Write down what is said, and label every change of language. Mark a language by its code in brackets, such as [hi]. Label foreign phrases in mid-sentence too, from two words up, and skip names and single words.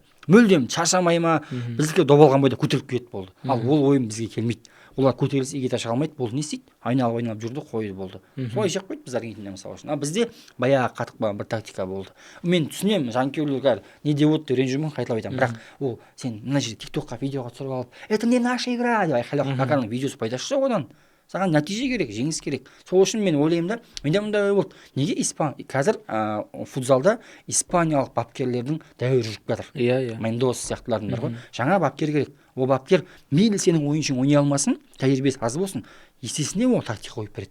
[kk] Мүлдем шаршамай ма, біздікі добалған бойда көтеріліп кетті болды. Ал ол ойын бізге келмейді. Олар көтерілсе Егита шыға алмайды, болды не істейді? Айналып жүрді, қойды болды. Солай жақ қойды біз Аргентина мысалы үшін. Бізде баяғы қатып қалған бір тактика болды. Мен түсінемін, жанкүйерлер не деп отыр ренжіп жүрмін, қайталап айтамын. Бірақ ол сен мына жерде TikTok-қа видеоға түсіріп алып, [ru] "Это не наша игра" [kk] деп айқайлап, Каканың видеосы пайдасы жоқ одан. Саған нәтиже керек, жеңіс керек. Сол үшін мен ойлаймын да, менде мындай ой болды. Неге қазір футзалда испаниялық бапкерлердің дәуірі жүріп жатыр. Мендос сияқтылардың бар ғой. Жаңа бапкер керек. Ол бапкер мейлі сенің ойыншың ойнай алмасын, тәжірибесі аз болсын, есесіне ол тактика қойып береді.